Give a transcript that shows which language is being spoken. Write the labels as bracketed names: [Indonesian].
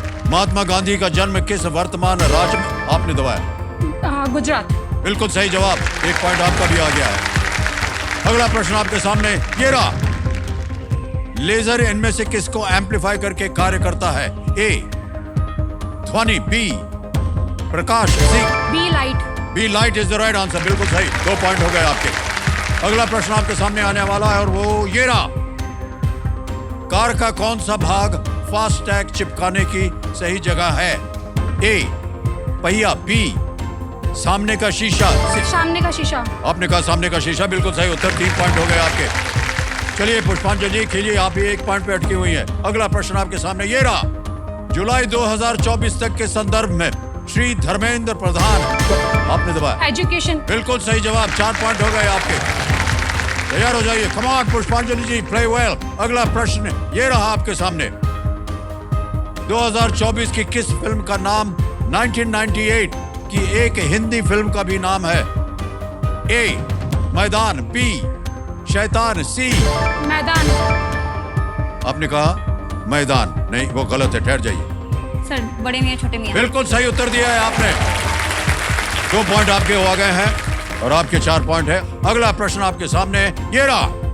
[Hindi] महात्मा गांधी का जन्म किस वर्तमान राज्य में? आपने दबाया गुजरात। बिल्कुल सही जवाब, 1 पॉइंट आपका भी आ गया है। अगला प्रश्न आपके सामने ये रहा। लेजर इनमें से किसको एम्पलीफाई करके कार्य करता है? A ध्वनि, B Prakash, C [English] B light. B light is the right answer. [Hindi] बिल्कुल सही, 2 पॉइंट हो गए आपके। अगला प्रश्न आपके सामने आने वाला है और वो ये रहा। कार का कौन सा भाग फास्ट टैग चिपकाने की सही जगह है? A पहिया, B सामने का शीशा, C सामने का शीशा। आपने कहा सामने का शीशा, बिल्कुल सही उत्तर। 3 पॉइंट हो गए आपके। चलिए पुष्पांजलि जी खेलिए, आप ही 1 पॉइंट पे अटकी हुई है। अगला प्रश्न आपके सामने ये रहा। जुलाई 2024 तक के संदर्भ में श्री धर्मेंद्र प्रधान, आपने दबाया एजुकेशन। बिल्कुल सही जवाब, 4 पॉइंट हो गए आपके। तैयार हो जाइए, [English] come on [Hindi] पुष्पांजलि जी, [English] Play well. [Hindi] अगला प्रश्न ये रहा आपके सामने। 2024 की किस फिल्म का नाम 1998 की एक हिंदी फिल्म का भी नाम है? A मैदान, B शैतान, C मैदान। आपने कहा मैदान, नहीं वो गलत है, ठहर जाइए। सर, बड़े मियाँ छोटे मियाँ। बिल्कुल सही उत्तर दिया है आपने, 2 पॉइंट आपके हो गए हैं और आपके 4 पॉइंट है। अगला प्रश्न आपके सामने ये रहा।